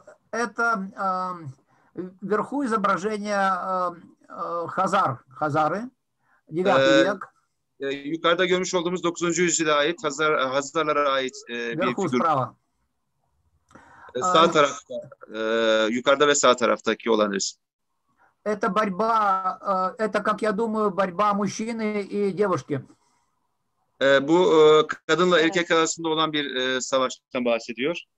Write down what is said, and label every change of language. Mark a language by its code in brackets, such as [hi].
[ru] Это вверху изображение Хазары, 9 век. [tr] Yukarıda görmüş olduğumuz 9. yüzyıla ait Hazarlara ait bir [ru] Вверху [tr] figür. [ru] справа. [tr] Sağ tarafta, yukarıda ve sağ taraftaki olan resim. [ru] Это борьба, это, как я думаю, борьба мужчины и девушки. [tr] Bu kadınla erkek arasında olan bir savaştan bahsediyor.